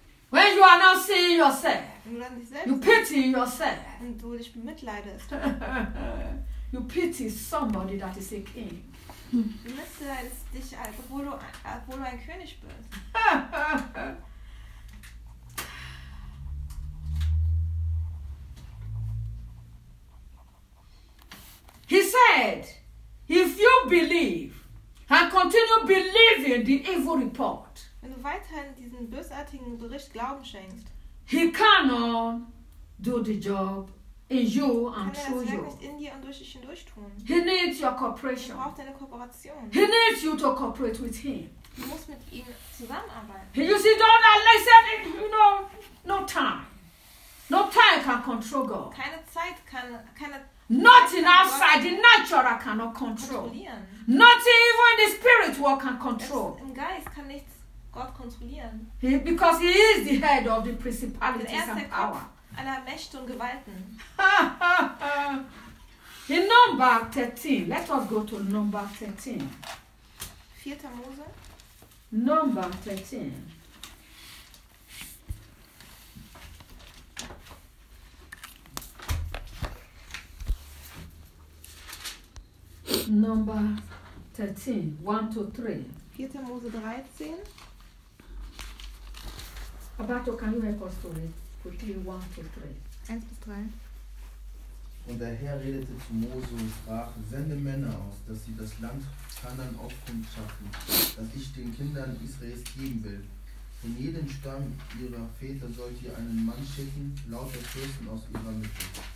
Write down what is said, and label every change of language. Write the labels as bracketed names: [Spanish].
[English] When you are not seeing yourself, [German] selbst, [English] you pity yourself. [German] Und du dich mitleidest. [English] You pity somebody that is a king. [German] Du mitleidest dich, obwohl du ein König bist. [English] He said, if you believe and continue believing the evil report, [German] wenn du weiterhin diesen bösartigen Bericht Glauben schenkst, [English] he cannot do the job in you and through you. [German] Nicht in dir und durch dich hindurch tun. [English] He needs your cooperation. [German] Er braucht deine Kooperation. [English] He needs you to cooperate with him. [German] Du musst mit ihm zusammenarbeiten. [English] You see, don't listen, you know, no time. No time can control God. [German] Keine Zeit kann, keine [English] nothing outside the natural I cannot control. Nothing even in the spirit world can control. [German] Im Geist kann nichts Gott kontrollieren. [English] Because he is the head of the principalities and power. [German] Aller Mächte und Gewalten. [English] In Number 13, let us go to Number 13. [German] Vierter Mose. [English] Number 13. Number 13, 1 to 3. [German] 4. Mose 13. [English] Abato, can you help us to read quickly 1 to 3? [German] 1 bis 3. Und der Herr redete zu Mose und sprach: Sende Männer aus, dass sie das Land Kanaan aufkundschaften, das ich den Kindern Israels geben will. Von jedem Stamm ihrer Väter sollt ihr einen Mann schicken, lauter Fürsten aus ihrer Mitte.